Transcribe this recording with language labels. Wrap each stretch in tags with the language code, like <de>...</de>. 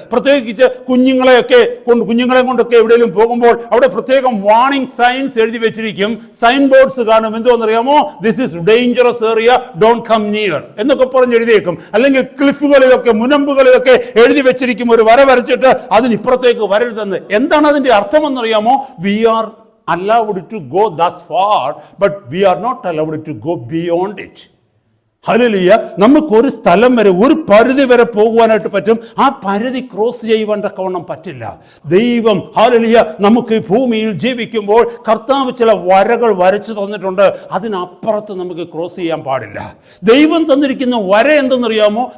<ml>പ്രത്യേകിച്ച് കുഞ്ഞുങ്ങളെ കൊണ്ടൊക്കെ എവിടെയെങ്കിലും പോകുമ്പോൾ അവിടെ പ്രത്യേകം വാണിംഗ് സൈൻസ് എഴുതി വെച്ചിരിക്കും. സൈൻ ബോർഡ്സ് കാണും. എന്തോന്നറിയാമോ?</ml> <en>this is dangerous area, don't come near</en> <ml>എന്നൊക്കെ പറഞ്ഞ് എഴുതിയേക്കും. അല്ലെങ്കിൽ ക്ലിഫുകളിലൊക്കെ മുനമ്പുകളിലൊക്കെ എഴുതി വെച്ചിരിക്കും, ഒരു വര വരച്ചിട്ട് അതിനിപ്പുറത്തേക്ക് വരരുതെന്ന്. എന്താണ് അതിന്റെ അർത്ഥമെന്നറിയാമോ?</ml> <en>We are allowed to go thus far, but we are not allowed to go beyond it.</en> <ml>Hallelujah. നമുക്കൊരു സ്ഥലം വരെ, ഒരു പരിധി വരെ പോകുവാനായിട്ട് പറ്റും. ആ പരിധി ക്രോസ് ചെയ്യുവാൻ തക്കവണ്ണം പറ്റില്ല. ദൈവം ഹല്ലേലൂയ നമുക്ക് ഭൂമിയിൽ ജീവിക്കുമ്പോൾ കർത്താവ് ചില വരകൾ വരച്ചു തന്നിട്ടുണ്ട്. അതിനപ്പുറത്ത് നമുക്ക് ക്രോസ് ചെയ്യാൻ പാടില്ല. ദൈവം തന്നിരിക്കുന്ന വര എന്തെന്നറിയാമോ?</ml>